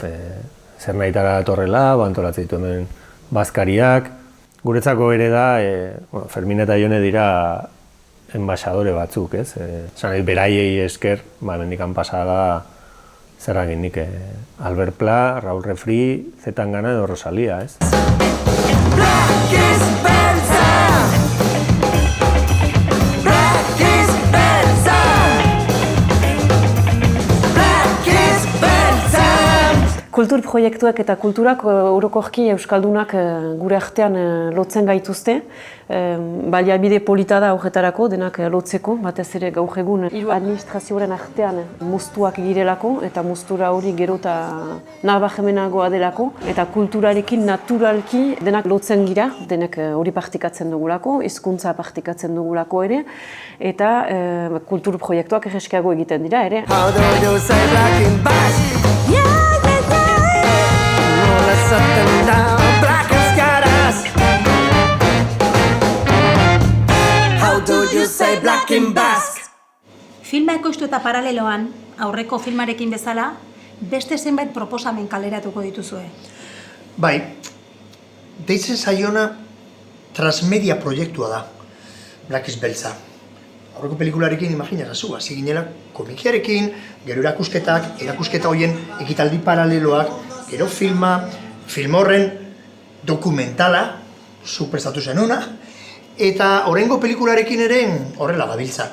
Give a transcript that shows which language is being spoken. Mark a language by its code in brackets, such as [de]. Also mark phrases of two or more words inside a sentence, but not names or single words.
[eu] Zer nahitara datorrela, antolatzen ditu hemen bazkariak. Guretzako ere da, Fermin eta Ione dira enbaixadore batzuk, ez? Beraiei esker, hemendikan pasada zer egin nik, Albert Pla, Raúl Refri, Zetangana edo Rosalía, ez? Black is Beltza! Black is Beltza! Black is Beltza! Kulturproiektuak eta kulturak orokorki euskaldunak gure artean lotzen gaituzte. Baliabide polita da horretarako, denak lotzeko, batez ere gaur egun administrazioaren artean moztuak girelako, eta moztura hori gero eta nabarmenagoa delako, eta kulturarekin naturalki denak lotzen gira, denak hori partikatzen dugulako, hizkuntza partikatzen dugulako ere, eta kulturproiektuak erreskiago egiten dira ere. [en] How do you say black in bash? Yeah, yeah, yeah! Roll us up and down, black and sky. like black and basque. [eu] Filma ekoiztu eta paraleloan, aurreko filmarekin bezala, beste zenbait proposamen kaleratuko dituzue. Bai, deitzen zaiona transmedia proiektua da, Black is Beltza. Aurreko pelikularekin imaginazazu, hasi ginela komikiarekin, gero erakusketa horien ekitaldi paraleloak, gero film horren dokumentala, zuk prestatu zenuna, eta horrengo pelikularekin ere horrela gabiltza.